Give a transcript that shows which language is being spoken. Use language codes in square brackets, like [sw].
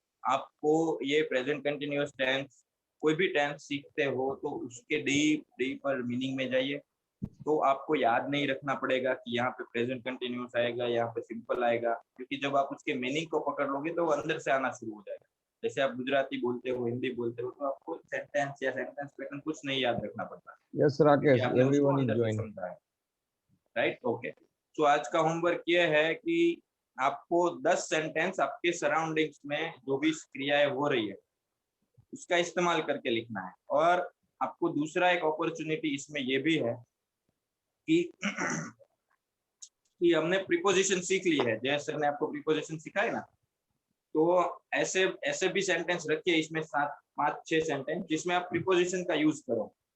[hi] आपको ये present continuous tense, कोई भी टेंस सीखते हो तो उसके डीप पर मीनिंग में जाइए। तो आपको याद नहीं रखना पड़ेगा कि यहाँ पे प्रेजेंट कंटिन्यूअस आएगा, यहाँ पे सिंपल आएगा, क्योंकि जब आप उसके मीनिंग को पकड़ लोगे तो वो अंदर से आना शुरू हो जाएगा। जैसे आप गुजराती बोलते हो, हिंदी बोलते हो, तो आपको सेंटेंस या सेंटेंस पैटर्न कुछ नहीं याद रखना पड़ता। [en] Yes, Rakesh, everyone is joined. [hi] Right, okay. तो आज का होमवर्क ये है कि आपको 10 सेंटेंस आपके सराउंडिंग्स में जो भी क्रियाएं हो रही है उसका इस्तेमाल करके लिखना है। और आपको दूसरा एक अपॉर्चुनिटी इसमें ये भी है कि हमने प्रीपोजिशन सीख ली है, जय सर ने आपको प्रीपोजिशन सिखाए ना, तो ऐसे भी सेंटेंस रखिए इसमें 5-6 सेंटेंस जिसमें आप प्रीपोजिशन का यूज करो।